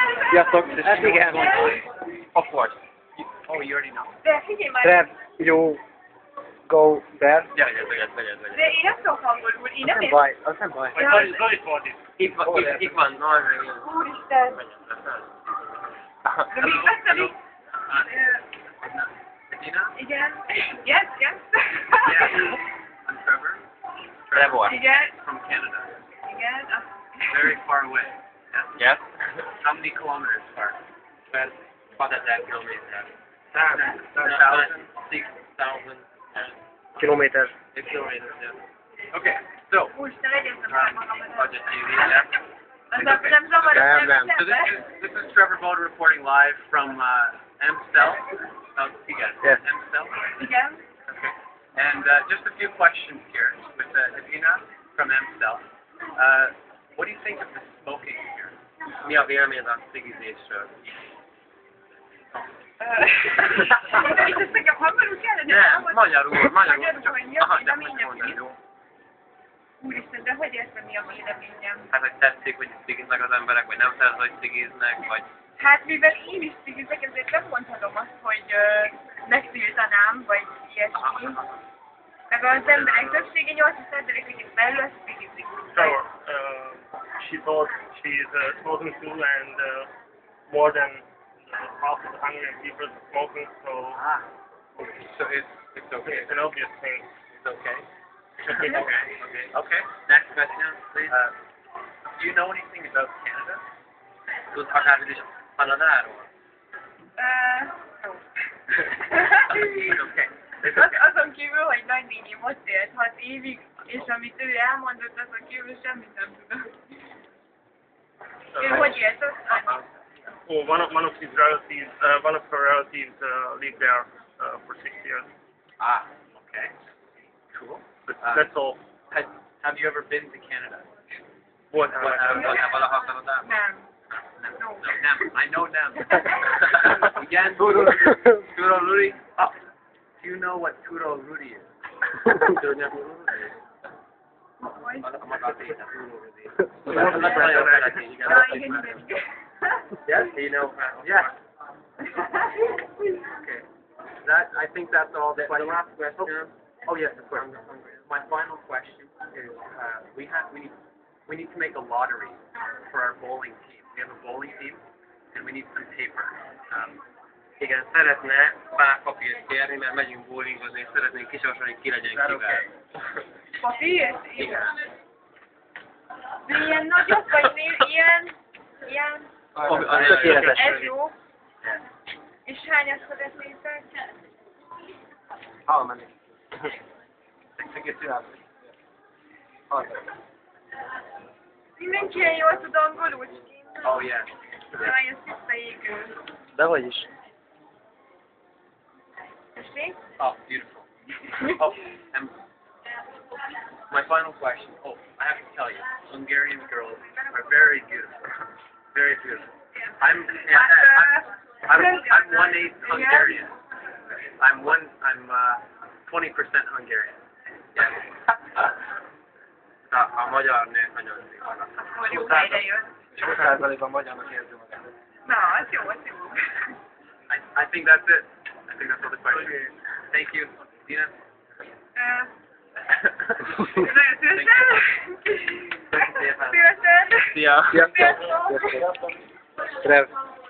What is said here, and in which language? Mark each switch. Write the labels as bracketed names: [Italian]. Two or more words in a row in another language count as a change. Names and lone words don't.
[Hungarian] Sziasztok! Hát igen. [English] Of course. Oh, you already know. [Hungarian] De figyelj már, [English] Trev, you go there. [Hungarian] Gyere. de én nem tudok angolul, én nem Nem értem. baj, az nem baj. Zoli fordít. Itt van, Úristen. De még beszélik. Igen. [English] Yes. I'm Trevor. Trevor. [Hungarian] Igen. [English] From Canada. [Hungarian] Igen. [English] Very far away. Yes. How many kilometers far? About 1,000 kilometers. 6,000 [Hungarian] Kilométer. [English] kilometers. Yeah. Okay. So, [Hungarian] Úristen, legyeztem már magamat. [English] budget TV. Yeah. [Hungarian] Nem zavar a Nem. [English] So this is Trevor Boda reporting live from Amstel. You got it. Yes. Amstel. [Hungarian] Igen. [English] Okay. And just a few questions here with Edina from Amstel. What do you think of the smoking here? [Hungarian] Mi a véleményed a cigizésről? És ezt nekem hangolul kellene? Nem, magyarul. Magyarul, hogy Aha, mi de a most véleményem? mondani, jó? Úristen, de hogy értem, mi a véleményem? Hát, hogy tetszik, hogy cigiznek az emberek, vagy nem szeretsz, hogy cigiznek, vagy... Hát mivel én is cigizek, ezért nem mondhatom azt, hogy megtiltanám, vagy ilyesmi. Meg az emberek többsége 80%-ig belül azt cigizik. [English] So, she told she's smoking too, and more than half of the Hungarian people are smoking, so So it's okay. it's an obvious thing. It's okay. Okay. Next question, please. Do you know anything about Canada? [Hungarian] Tudsz akármit is Kanadáról? [English] It's okay. It's okay. [Hungarian] Azon kívül, hogy nagynéném ott élt 6 évig, és amit ő elmondott, azon kívül semmit nem tudom. Ő hogy élt ott? [English] Well, one of his relatives, one of her relatives, lived there for 6 years. Ah, okay. Cool. But that's all. Have you ever been to Canada? What? [Hungarian] Valaha Kanadában? Nem. [English] No, nem. I know nem. Again, Turo Rudi. Oh, do you know what Turo Rudi is? [Hungarian] Hogy? A magadéta, Turo Rudi. Ja, igen. [English] Yes, you know. Yes. Okay. I think that's all. The last question. Oh yes, of course. My final question is: we need to make a lottery for our bowling team. We have a bowling team, and we need some paper. [Hungarian] Igen, szeretne pár papírt kérni, mert megyünk bowlingozni, és szeretnénk kisorsolni, ki legyen kivel. Papír? Igen. De ilyen nagyobb, vagy ilyen... Tökéletes. Ez jó. És hányat szeretnétek? [English] How many? [Hungarian] Mindenki ilyen jól tud angolul, [English] Oh yeah. [Hungarian] jaj, ez visszaégő. De hogy is. Tessék? [English] Oh, beautiful. Oh, and my final question. Oh, I have to tell you, Hungarian girls are very beautiful. Very beautiful. I'm 1/8 Hungarian. I'm 20% Hungarian. Yeah. [Hungarian] A magyar nő nagyon szép. Akkor jó helyre jött. 20%-ban magyarnak érzi magát. Na, az jó, az jó. [English] I think that's it. I think that's all the questions. Thank you, Dina. [Hungarian] Nagyon szívesen. Szépen. Szívesen. Szia. Sziasztok! Trev.